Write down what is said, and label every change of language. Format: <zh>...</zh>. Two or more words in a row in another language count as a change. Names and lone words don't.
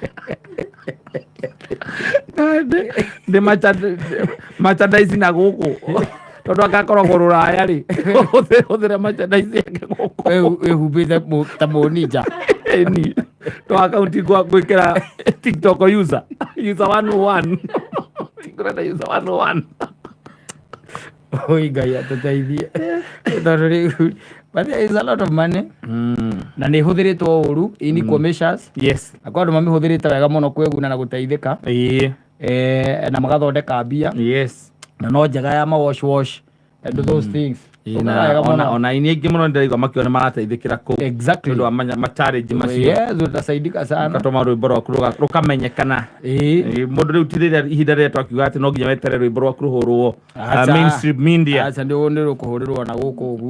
<ki>ndĩ merchandise na gũkũ tondũ agakoragwo rũraya rĩ hũthĩre merchandise yake gũkũ wĩhumbĩte ta mũninja to akaunti gwĩkĩra TikTok user 101 ngũrenda user 101 Ngai atũteithie tondũ rĩu</ki> <en>but there is a lot of money</en> <ki>na nĩ hũthĩrĩtwo ũru</ki> <en>in measures.</en> <ki>Yes. Na kwa andũ mamĩhũthĩrĩte wega mũno kwĩguna na gũteithĩka na magathondeka mbia. Yes. Na no njega ya</ki> <en>wash and those things.</en> <ki>Ona ini ingĩ mũno ndĩraigua makiona marateithĩkĩra kũu. Exactly. Tondũ wa ma-challenge macio. Yes,</ki> <sw>ũtasaidika sana.</sw> <ki>Gatũma rwĩmbo rwaku rũkamenyekana. Mũndũ rĩu ti rĩrĩa ihinda rĩrĩa twakiuga atĩ no nginya wetere rwĩmbo rwaku rũhũrwo</ki> <en>mainstream media.</en> <ki>Aca nĩ rũkũhũrĩrwo na gũkũ ũguo.</ki>